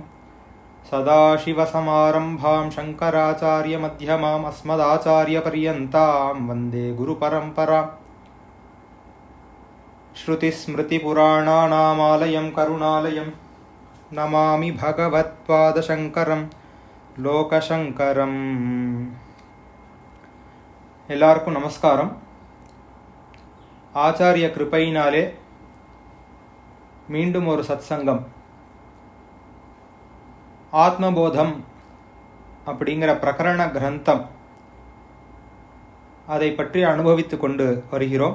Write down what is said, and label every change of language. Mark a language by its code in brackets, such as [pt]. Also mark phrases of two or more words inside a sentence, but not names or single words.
[sa] सदाशिवसमारम्भां शङ्कराचार्यमध्यमाम् अस्मदाचार्यपर्यन्तां वन्दे गुरुपरम्पराम्। श्रुतिस्मृतिपुराणानामालयं करुणालयं नमामि भगवत्पादशङ्करं लोकशङ्करम्। [ta] எல்லாருக்கும் நமஸ்காரம். ஆச்சாரிய கிருபையினாலே மீண்டும் ஒரு சத்சங்கம். ஆத்மபோதம் அப்படிங்கிற பிரகரண கிரந்தம், அதை பற்றி அனுபவித்து கொண்டு வருகிறோம்.